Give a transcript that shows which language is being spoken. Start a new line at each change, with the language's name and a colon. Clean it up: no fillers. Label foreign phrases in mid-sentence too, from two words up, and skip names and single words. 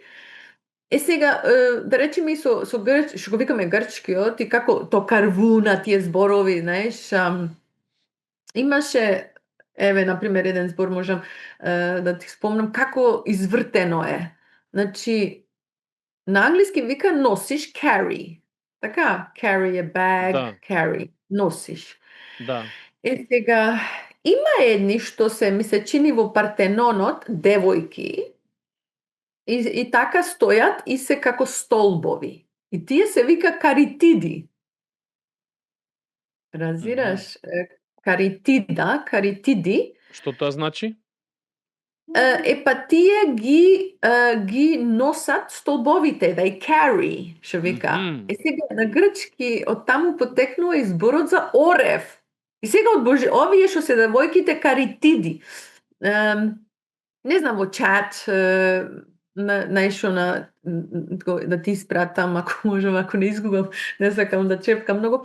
Macedonian: Сега, да речеме и со што го викаме грчкиот, и како то карвуна, тие зборови, знаеш, имаше, еве, например, еден збор можам да ти спомнам, како извртено е. Значи, на англиски вика носиш carry. Така,
English: carry a bag,
Macedonian: Да. carry, носиш. Да. Сега, има едни што ми се чини во Партенонот, девојки, и така стојат и се како столбови. И тие се вика каритиди. Разбираш? Каритиди. Што тоа значи? Па тие ги носат столбовите,
English: they carry,
Macedonian: што вика. Сега на грчки од таму потекнува и зборот за орев. И сега овие што се девојките каритиди. Не знам, во чат, најшо да ти испратам, ако можам, ако не изгубам, не сакам да чепкам многу.